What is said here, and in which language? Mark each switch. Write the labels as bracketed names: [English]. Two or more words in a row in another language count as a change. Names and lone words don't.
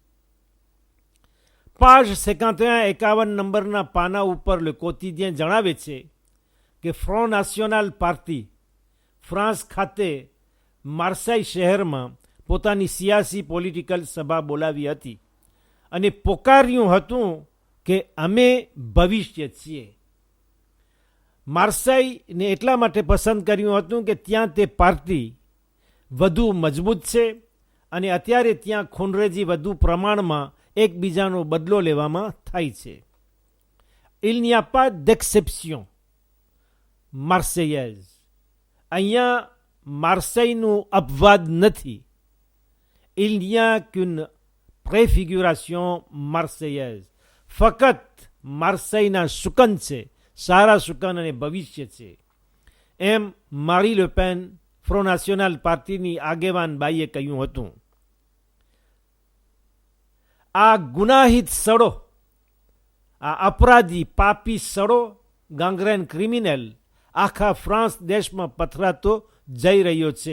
[Gujarati] પાજ 51-51 નંબરના પાના ઉપર લે કોતિદિયન જણાવે છે કે ફ્રોન્ટ નાશનલ પાર્ટી ફ્રાન્સ ખાતે માર્સાઈ શહેરમાં પોતાની સિયાસી પોલિટિકલ સભા બોલાવી હતી અને પોકાર્યું હતું કે અમે ભવિષ્ય છીએ. માર્સાઈને એટલા માટે પસંદ કર્યું હતું કે ત્યાં તે પાર્ટી વધુ મજબૂત છે અને અત્યારે ત્યાં ખૂનરેજી વધુ પ્રમાણમાં એકબીજાનો બદલો લેવામાં થાય છે. [French] Il n'y a pas d'exception માર્સેયાઝ. [Gujarati] અહીંયા માર્સેઈનું અપવાદ નથી. [French] Il n'y a qu'une préfiguration marseillaise. [Gujarati] ફકત માર્સેઈના સુકન છે, સારા સુકન અને ભવિષ્ય છે, એમ મારી લે પેન ફ્રોન્ટ નાશનલ પાર્ટીની આગેવાન બાઈએ કહ્યું હતું. આ ગુનાહિત સડો, આ અપરાધી પાપી સડો, [French] gangrène criminelle [Gujarati] આખા ફ્રાન્સ દેશમાં પથરાતો જઈ રહ્યો છે.